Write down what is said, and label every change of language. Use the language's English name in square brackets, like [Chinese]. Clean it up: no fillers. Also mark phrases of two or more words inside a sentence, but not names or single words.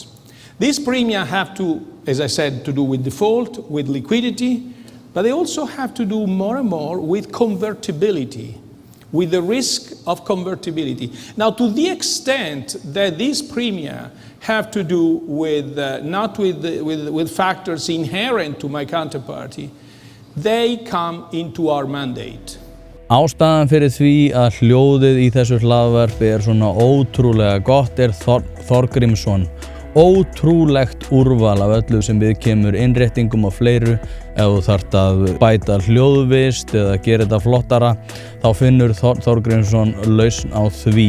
[English] These premia have to, as I said, to do with default, with liquidity, but they also have to do more and more with convertibility, with the risk of convertibility. Now, to the extent that these premia have to do with not with factors inherent to my counterparty, they come into our mandate. [Icelandic] Ástæðan fyrir því að hljóðið í þessu hlaðvarpi svona ótrúlega gott Þorgrímsson. Ótrúlegt úrval af öllu sem við kemur innréttingum og fleiru. Ef þú þarft að bæta hljóðvist eða gera þetta flottara, þá finnur Þorgrímsson lausn á því.